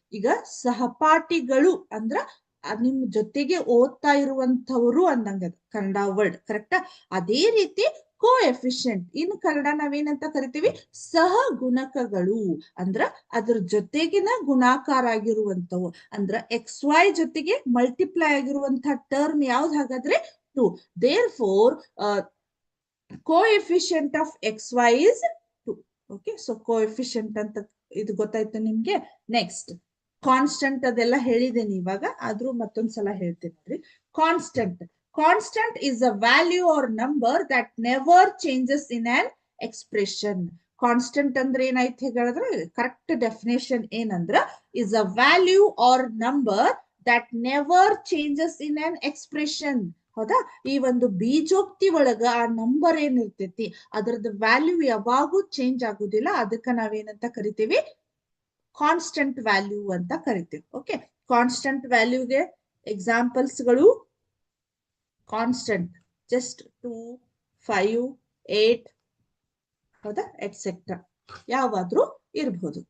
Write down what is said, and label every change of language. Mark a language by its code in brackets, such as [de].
[kn] ಈಗ ಸಹಪಾಠಿಗಳು ಅಂದ್ರ ನಿಮ್ ಜೊತೆಗೆ ಓದ್ತಾ ಇರುವಂತವ್ರು ಅಂದಂಗ ಕನ್ನಡ ವರ್ಡ್, ಕರೆಕ್ಟಾ? ಅದೇ ರೀತಿ ಕೋಎಫಿಷಿಯಂಟ್ ಇನ್ನು ಕನ್ನಡ ನಾವೇನಂತ ಕರಿತೀವಿ, ಸಹಗುಣಕಗಳು ಅಂದ್ರ ಅದ್ರ ಜೊತೆಗಿನ ಗುಣಾಕಾರ ಆಗಿರುವಂತವು. ಅಂದ್ರ XY ಜೊತೆಗೆ ಮಲ್ಟಿಪ್ಲೈ ಆಗಿರುವಂತಹ ಟರ್ಮ್ ಯಾವ್ದು ಹಾಗಾದ್ರೆ 2. [en] Therefore, coefficient of XY is 2. [kn] Okay, so coefficient ಅಂತ ಇದು ಗೊತ್ತಾಯ್ತು ನಿಮ್ಗೆ. ನೆಕ್ಸ್ಟ್ ಕಾನ್ಸ್ಟೆಂಟ್, ಅದೆಲ್ಲ ಹೇಳಿದ್ದೇನೆ ಇವಾಗ, ಆದ್ರೂ ಮತ್ತೊಂದ್ಸಲ ಹೇಳ್ತೀನಿ ನೋಡ್ರಿ. [en] Constant, constant is a value or number that never changes in an expression. Constant [kn] ಅಂದ್ರೆ ಏನಾಯ್ತು ಹೇಳಿದ್ರೆ, ಕರೆಕ್ಟ್ ಡೆಫಿನೇಷನ್ ಏನಂದ್ರ, [en] is a value or number that never changes in an expression. [kn] ಹೌದಾ? ಈ ಒಂದು ಬೀಜೋಕ್ತಿ ಒಳಗ ಆ ನಂಬರ್ ಏನಿರ್ತೈತಿ ಅದರದ್ದು ವ್ಯಾಲ್ಯೂ ಯಾವಾಗೂ ಚೇಂಜ್ ಆಗುದಿಲ್ಲ. ಅದಕ್ಕ ನಾವೇನಂತ ಕರಿತೀವಿ? ಕಾನ್ಸ್ಟೆಂಟ್ ವ್ಯಾಲ್ಯೂ ಅಂತ ಕರಿತೀವಿ. ಓಕೆ, ಕಾನ್ಸ್ಟೆಂಟ್ ವ್ಯಾಲ್ಯೂಗೆ ಎಕ್ಸಾಂಪಲ್ಸ್ಗಳು ಕಾನ್ಸ್ಟೆಂಟ್ ಜಸ್ಟ್ 2, 5, 8 ಹೌದಾ, ಎಟ್ಸೆಟ್ರಾ ಯಾವಾದ್ರೂ ಇರಬಹುದು.